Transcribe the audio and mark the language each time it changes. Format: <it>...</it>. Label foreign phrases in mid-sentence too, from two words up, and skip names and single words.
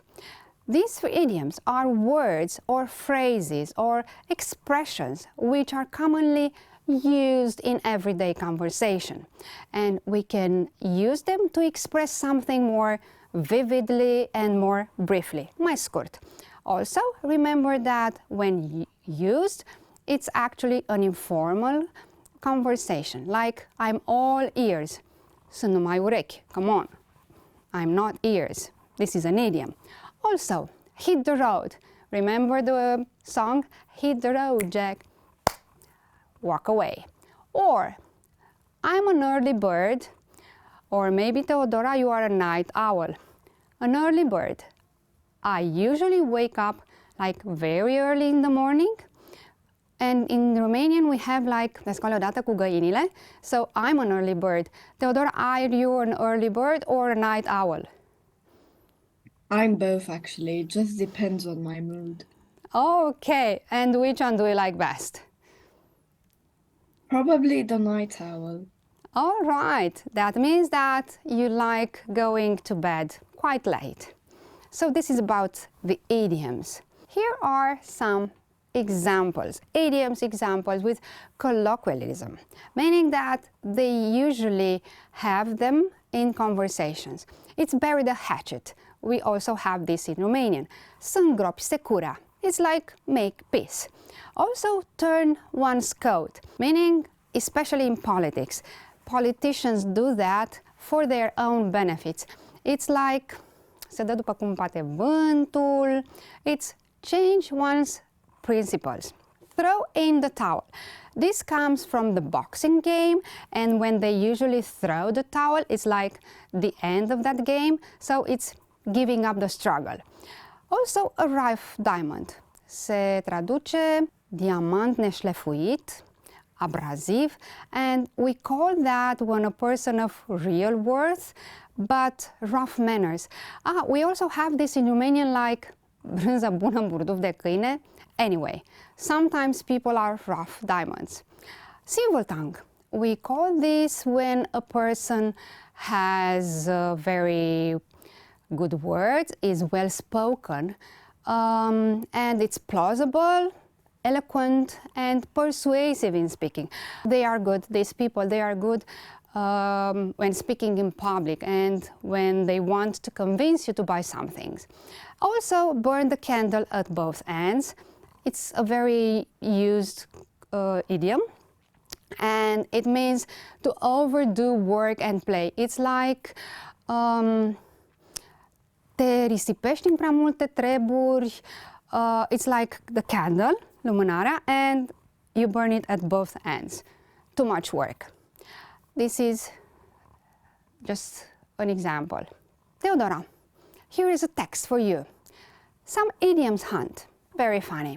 <en>These idioms are words or phrases or expressions which are commonly used in everyday conversation, and we can use them to express something more vividly and more briefly,</en> <ro>mai scurt.</ro> <en>Also, remember that when used, it's actually an informal conversation, like I'm all ears.</en> <ro>Sunt numai urechi,</ro> <en>come on. I'm not ears. This is an idiom. Also, hit the road. Remember the song, Hit the Road, Jack? Walk away. Or, I'm an early bird. Or maybe, Teodora, you are a night owl. An early bird. I usually wake up like very early in the morning. And in Romanian we have like,</en> <ro>la scoală odată cu găinile.</ro> <en>So, I'm an early bird. Teodora, are you an early bird or a night owl? I'm both actually, it just depends on my mood. Okay, and which one do you like best? Probably the night owl. All right, that means that you like going to bed quite late. So this is about the idioms. Here are some examples, idioms examples with colloquialism, meaning that they usually have them in conversations. It's bury the hatchet. We also have this in Romanian.</en> <ro>Să îngropi secura.</ro> <en>It's like make peace. Also, turn one's coat, meaning especially in politics. Politicians do that for their own benefits. It's like</en> <ro>se dă după cum bate vântul.</ro> <en>It's change one's principles. Throw in the towel. This comes from the boxing game, and when they usually throw the towel, it's like the end of that game, so it's giving up the struggle. Also, a rough diamond. Se traduce diamant neșlefuit, abrasiv, and we call that when a person of real worth, but rough manners. We also have this in Romanian like</en> <ro>brânză bună în burduf de câine.</ro> <en>Anyway, sometimes people are rough diamonds. Single tongue. We call this when a person has very good words, is well spoken, and it's plausible, eloquent, and persuasive in speaking. They are good, these people, they are good when speaking in public and when they want to convince you to buy some things. Also, burn the candle at both ends. It's a very used idiom, and it means to overdo work and play. It's like</en> <ro>te risipești în prea multe treburi.</ro> <en>It's like the candle, lumânarea, and you burn it at both ends. Too much work. This is just an example. Teodora, here is a text for you. Some idioms hunt. Very funny.</en>